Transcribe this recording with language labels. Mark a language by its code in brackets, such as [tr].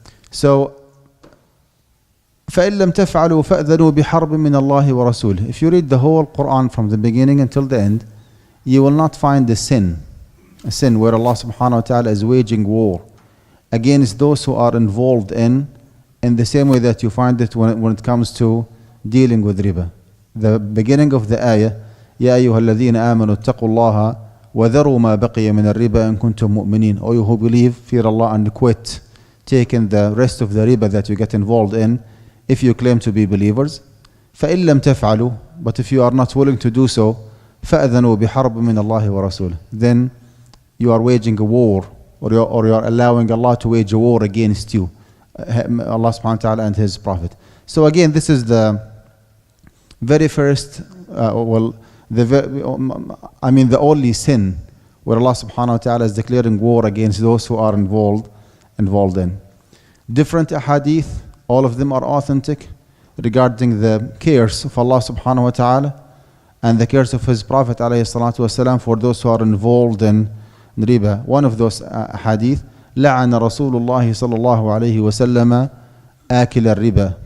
[en] So, [ar] فَإِن لَمْ تَفْعَلُوا فَأْذَنُوا بِحَرْبٍ مِّنَ اللَّهِ وَرَسُولِهِ. [en] If you read the whole Quran from the beginning until the end, you will not find a sin where Allah subhanahu wa ta'ala is waging war against those who are involved in the same way that you find it when it comes to dealing with riba. The beginning of the ayah, [ar] يَا أَيُّهَا الَّذِينَ آمَنُوا اتَّقُوا اللَّهَ وَذَرُوا مَا بَقِيَ مِنَ الرِّبَا إِن كُنتُم مُؤْمِنِينَ. [en] O you who believe, fear Allah and quit taking the rest of the riba that you get involved in if you claim to be believers. [ar] فَإِن لَمْ تَفْعَلُوا. [en] But if you are not willing to do so, [ar] فَأَذَنُوا بِحَرْبٍ مِّنَ اللَّهِ وَرَسُولِهِ. [en] Then you are waging a war, or you are allowing Allah to wage a war against you, Allah subhanahu wa ta'ala and His Prophet. So again, this is the very first, the only sin where Allah subhanahu wa ta'ala is declaring war against those who are involved in. Different ahadith, all of them are authentic regarding the cares of Allah subhanahu wa ta'ala and the cares of His Prophet alayhi salatu wasalam for those who are involved in riba. One of those hadith, [ar] لعن رسول الله صلى الله عليه وسلم آكل الربا.